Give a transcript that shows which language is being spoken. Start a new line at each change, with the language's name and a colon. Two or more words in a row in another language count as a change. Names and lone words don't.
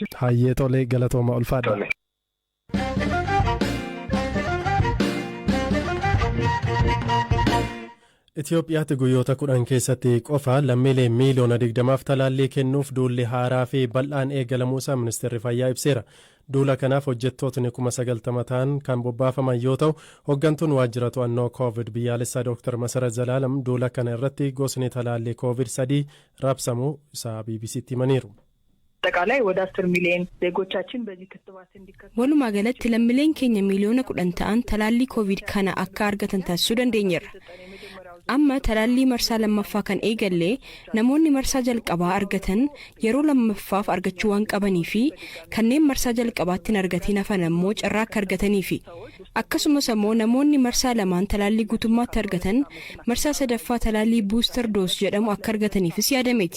Oromo: Hayyee tolee galatooma ulfaadha. Itoophiyaatti guyyoota 10 keessatti qofa lammiilee miiliyoona 20f talaallii kennuuf duulli haaraa fi bal'aan eegalamuusaa ministeerri fayyaa ibseera. Duula kanaaf hojjettootni 90,000 ta'an kan bobbaafaman yoo ta'u hooggantuun waajjira to'annoo COVID biyyaalessaa Dr. Masarat Zalaalam duula kana irratti gosni talaallii COVID-3 raabsamuu isaa BBC'tti himaniiru.
Amharic: አጠቃላይ ወደ 10 ሚሊዮን ዜጎቻችን በዚህ ክትባት እንዲከተሉ
Oromo: walumaa galatti lammiileen keenya miiliyoona 10 ta'an talaallii COVID kana akka argatan taasisuu dandeenyeerra. Amma talaallii marsaa lammaffaa kan eegalle namoonni marsaa jalqabaa argatan yeroo lammaffaaf argachuu waan qabanii fi kanneen marsaa jalqabaatti argatiin hafan ammoo carraa akka argatanii fi akkasumas ammoo namoonni marsaa lamaan talaallii guutummaatti argatan marsaa sadaffaa talaallii
English: booster dose
Oromo: jedhamu akka argataniifis yaadameeti.